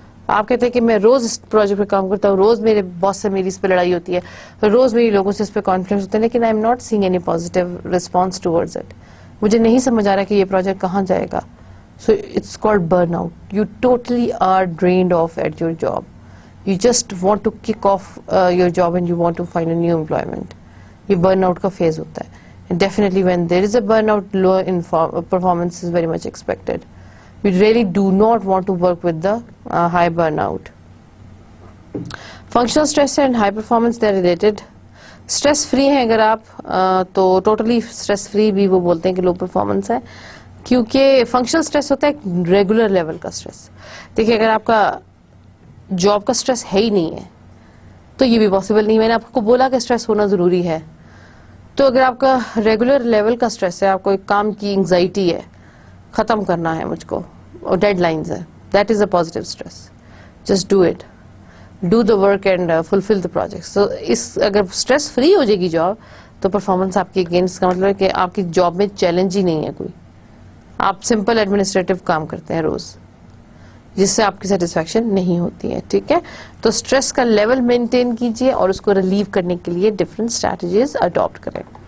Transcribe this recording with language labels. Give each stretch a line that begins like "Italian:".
Urdu: آپ کہتے ہیں کہ میں روز اس پروجیکٹ پہ کام کرتا ہوں, روز میرے باس سے میری اس پہ لڑائی ہوتی ہے, روز میری لوگوں سے اس پہ کانفلکٹ ہوتے ہیں, لیکن
English: I am not seeing any positive response towards it.
Urdu: مجھے نہیں سمجھ آ رہا کہ یہ پروجیکٹ کہاں جائے گا.
English: So it's called burn out. You totally are drained off at your job. You just want to kick off your job and you want to find a new employment.
Urdu: یہ burn out کا phase ہوتا ہے.
English: And definitely when there is a burnout, low in performance is very much expected. You really do not want to work with the high burnout. Functional stress and high performance, they are related.
Urdu: Stress free ہیں اگر آپ تو totally stress free بھی وہ بولتے ہیں کہ low performance ہے, کیونکہ functional stress ہوتا ہے ایک regular level کا stress. دیکھیں اگر آپ کا جاب کا سٹریس ہے ہی نہیں ہے تو یہ بھی پاسبل نہیں. میں نے آپ کو بولا کہ سٹریس ہونا ضروری ہے, تو اگر آپ کا ریگولر لیول کا سٹریس ہے, آپ کو ایک کام کی انگزائٹی ہے, ختم کرنا ہے مجھ کو, اور ڈیڈ لائنز ہے,
English: That is a positive stress. Just do it, do the work and fulfil the project.
Urdu: سو اس اگر سٹریس فری ہو جائے گی جاب تو پرفارمنس آپ کی اگینسٹ کا مطلب ہے کہ آپ کی جاب میں چیلنج ہی نہیں ہے کوئی. آپ سمپل ایڈمنسٹریٹو کام کرتے ہیں روز, جس سے آپ کی سیٹسفیکشن نہیں ہوتی ہے, ٹھیک ہے. تو اسٹریس کا لیول مینٹین کیجیے اور اس کو ریلیو کرنے کے لیے ڈفرینٹ اسٹریٹجیز اڈاپٹ کریں.